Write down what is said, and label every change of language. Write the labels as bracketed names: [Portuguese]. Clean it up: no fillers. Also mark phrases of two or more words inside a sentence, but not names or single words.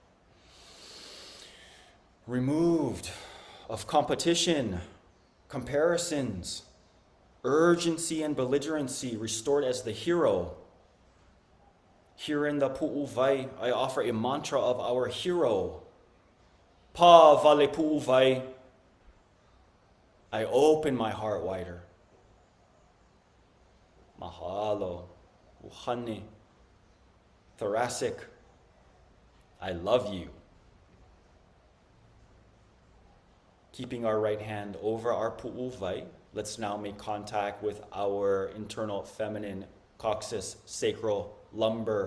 [English] Removed of competition, comparisons, urgency and belligerency, restored as the hero. Here in the pu'uvai, I offer a mantra of our hero. [Hawaiian] Pa vale pu'uvai. [English] I open my heart wider. [Hawaiian] Mahalo, uhane, [English] thoracic, I love you. Keeping our right hand over our pu'uvai, let's now make contact with our internal feminine, coccyx, sacral, lumbar.